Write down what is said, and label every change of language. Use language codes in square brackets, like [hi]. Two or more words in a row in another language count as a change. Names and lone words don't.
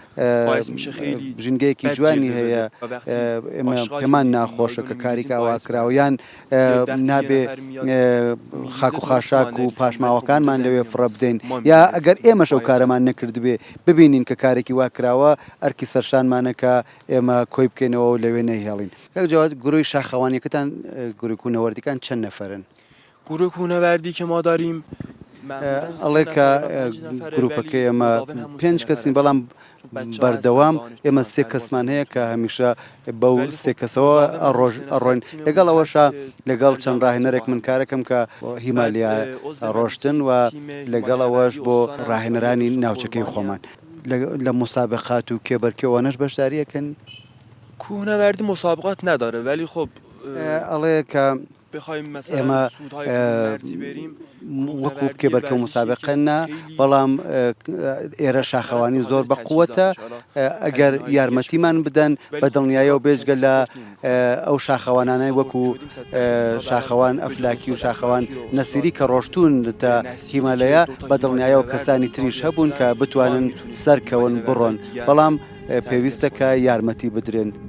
[ckb] ژینگەیەکی جوانی هەیە ئێمە پێمان ناخۆشە کە کاریکە ئاوا کراوەیان نابێ خاک و خاشاک و پاشماوەکانمان لەوێ فڕە بدەین یا ئەگەر ئێمەش ئەو کارەمان نەکرد بێ ببینین کە کارێکی وا کراوە ئەرکی سەرشانمانەکە ئێمە کۆی بکەینەوە و لەوێ نەیهێڵین جواد گروهی شاخەوانیەکەتان گروهی کوونەوەردیەکان چەند نەفەرن [fa] گروه کوونەوەردی کە ما داریم [ckb] ئەڵێ کە گروپەکەی ئێمە 5 کەسین بەڵام بەردەوام ئێمە 3 کەسمان هەیە کە هەمیشە بەو 3 کەسەوە ئەڕۆین لەگەڵ ئەوەشە لەگەڵ چەند ڕاهێنەرێک من کارەکەم کە هیمالیا ڕۆشتن و لەگەڵ ئەوەش بۆ ڕاهێنەرانی ناوچەکەی خۆمان لە مسابقات و کێبەرکێوانەش بەشداریەکەن [fa] کوهنوردی مسابقات نداره ولی خب [ckb] ئەڵێ کە ئێمە [fa] بریم [ckb] وەکو کێبەرکە و مسابقەنە بەڵام ئێرە شاخەوانی زۆر بە قووەتە ئەگەر یارمەتیمان بدەن بە دڵنیایەوە بێجگە لە ئەو شاخەوانانەی وەکو شاخەوان ئەفلاکی و شاخەوان نەسیری کە ڕۆشتون تا هیمالەیە بە دڵنیایەوە کەسانی تریش هەبوون کە بتوانن سەرکەون بڕۆن بەڵام پێویستە کە یارمەتی بدرێن.